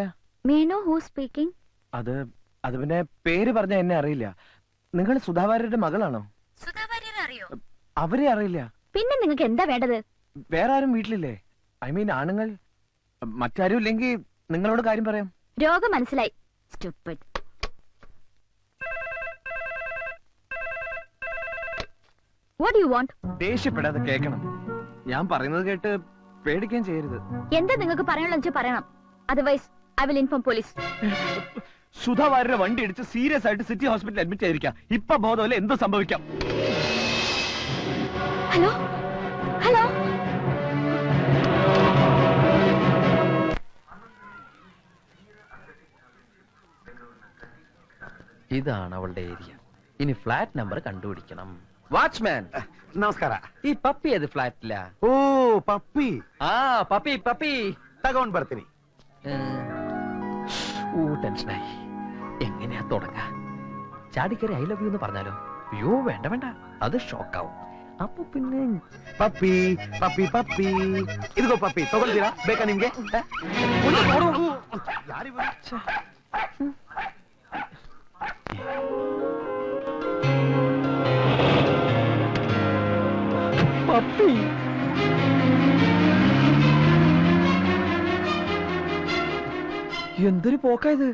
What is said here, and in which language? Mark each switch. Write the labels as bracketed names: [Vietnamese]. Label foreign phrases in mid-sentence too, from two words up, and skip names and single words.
[English] may know who speaking? [Malayalam] അത് പിന്നെ പേര് പറഞ്ഞ എന്നെ അറിയില്ല. നിങ്ങൾ സുധാവാര്യരുടെ മകളാണോ? സുധാവാര്യരെ അറിയോ? അവരെ അറിയില്ല. പിന്നെ നിങ്ങൾക്ക് എന്താ വേണ്ടത്? വേറെ ആരും വീട്ടിലില്ലേ? [English] I mean [Malayalam] ആണുങ്ങൾ മറ്റാരും ഇല്ലെങ്കിൽ നിങ്ങളോട് കാര്യം പറയാം. രോഗം മനസ്സിലായി. [English] Stupid. What do you want? [Malayalam] ദേഷ്യപ്പെടാതെ കേൾക്കണം. ഞാൻ പറയുന്നത് കേട്ട് പേടിക്കാൻ ചെയ്യരുത്. എന്താ നിങ്ങൾക്ക് പറയാനുള്ള പറയണം. [English] otherwise I will inform police. [Malayalam] സുധാവാര്യരുടെ വണ്ടി ഇടിച്ച് സീരിയസ് ആയിട്ട് സിറ്റി ഹോസ്പിറ്റലിൽ അഡ്മിറ്റ് ആയിരിക്കാം. ഇപ്പൊ ബോധമല്ല, എന്തോ സംഭവിക്കാം. ഹലോ ഹലോ, ഇതാണ് അവളുടെ ഏരിയ. ഇനി [English] flat number [Malayalam] കണ്ടുപിടിക്കണം. വാച്ച്മാൻ [Kannada] ನಮಸ್ಕಾರ. [Malayalam] ഈ പപ്പി ഏത് ഫ്ലാറ്റില? [Kannada] ಓ ಪಪ್ಪಿ [Malayalam] ആ പപ്പി പപ്പി [Kannada] ತಗೊಂಡ್ ಬರ್ತೀನಿ. [Malayalam] ടെൻഷനായി. എങ്ങനെയാ തുടങ്ങ? ചാടിക്കറി [English] I love you [Malayalam] എന്ന് പറഞ്ഞാലോ? അയ്യോ വേണ്ട വേണ്ട, അത് ഷോക്കാവും. അപ്പൊ പിന്നെ [Kannada] ಪಪ್ಪಿ ಪಪ್ಪಿ ಪಪ್ಪಿ ಇದಿಗೋ ಪಪ್ಪಿ ತಗೊಳ್ತೀರಾ? ಬೇಕಾ ನಿಮ್ಗೆ? [Malayalam] പപ്പി എന്തൊരു പോക്കായത്.